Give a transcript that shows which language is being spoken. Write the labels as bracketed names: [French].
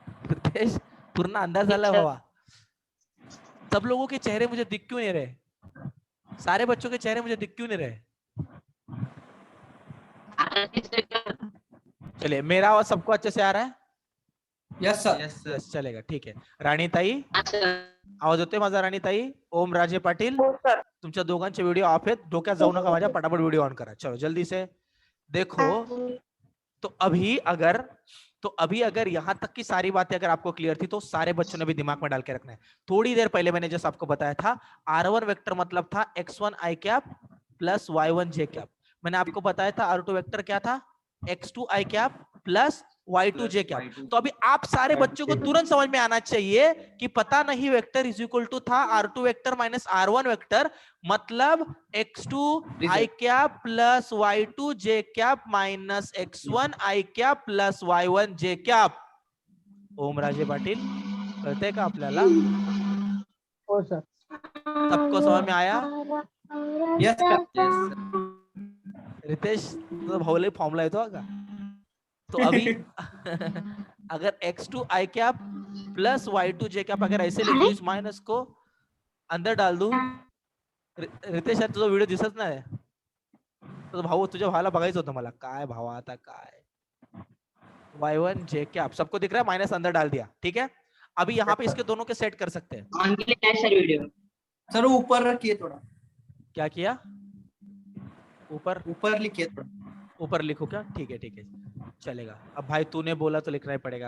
[Marathi] रितेश पूर्ण अंदाज झाला भावा. [Hindi] सब लोगों के चेहरे मुझे दिख क्यों नहीं रहे? सारे बच्चों के चेहरे मुझे दिख क्यों नहीं रहे? चलिए मेरा आवाज सबको अच्छे से आ रहा है? [English] Yes, sir. Yes sir. [Marathi] Yes चलेगा ठीक आहे. राणीताई आवाज येतोय माझा? राणीताई, ओम राजे पाटील हो सर. तुमच्या दोघांचे व्हिडिओ ऑफ आहेत. डोक्यात जाऊ नका माझ्या. पटापट व्हिडिओ ऑन करा. [Hindi] चलो जल्दी से देखो. तो अभी अगर यहाँ तक की सारी बातें अगर आपको क्लियर थी तो सारे बच्चों ने भी दिमाग में डाल के रखना है. थोड़ी देर पहले मैंने जैसे आपको बताया था R1 वेक्टर मतलब था x1 i cap plus y1 j cap. मैंने आपको बताया था R2 वेक्टर क्या था? x2 i cap plus y2 j cap. तो अभी आप सारे बच्चों को तुरंत समझ में आना चाहिए कि पता नहीं वेक्टर इज इक्वल टू था R2 vector minus R1 vector, मतलब x2 i cap plus y2 j cap minus x1 i cap plus y1 j cap. [Marathi] Omraje Patil कळतंय का आपल्याला? हो सर. [Hindi] सबको समझ में आया? [English] Yes, sir. Yes sir. [Marathi] Riteish तुझा भाऊ लय फॉर्मला येतो का? [Hindi] तो अभी अगर x2 i cap plus y2 j cap अगर ऐसे लिख दूं, इस माइनस को अंदर डाल दूं. [Marathi] रितेश यार तुझा व्हिडिओ दिसत नाही. तुझा भाऊ तुझ्या भावाला बघायचं होतं मला. काय भावा आता काय? [Hindi] y1 j कैप सबको दिख रहा है? माइनस अंदर डाल दिया. ठीक है. अभी यहाँ पे इसके दोनों के सेट कर सकते हैं. ऑन के लिए सर वीडियो. सर वो ऊपर रखिए थोड़ा. क्या किया? ऊपर लिखिए थोड़ा. ऊपर लिखो क्या? ठीक है चलेगा. अब भाई तूने बोला तो लिखना ही पड़ेगा.